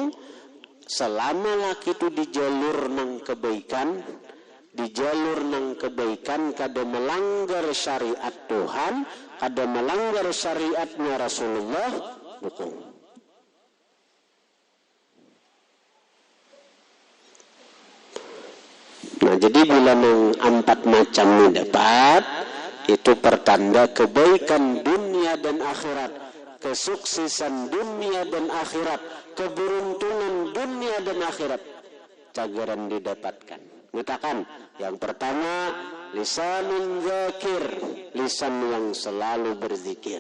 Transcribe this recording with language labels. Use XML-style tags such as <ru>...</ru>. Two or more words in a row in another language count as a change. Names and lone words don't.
<bjn>Selama laki itu di jalur nang kebaikan, di jalur nang kebaikan, kada melanggar syariat Tuhan, kada melanggar syariatnya Rasulullah, dukung. Nah, jadi bila nang 4 macam ini dapat, itu pertanda kebaikan dunia dan akhirat, kesuksesan dunia dan akhirat, keberuntungan dunia dan akhirat, cagaran didapatkan.</bjn> <id>Katakan, yang pertama,</id> <ar>لسان ذاكر,</ar> <id>lisan yang selalu berzikir.</id>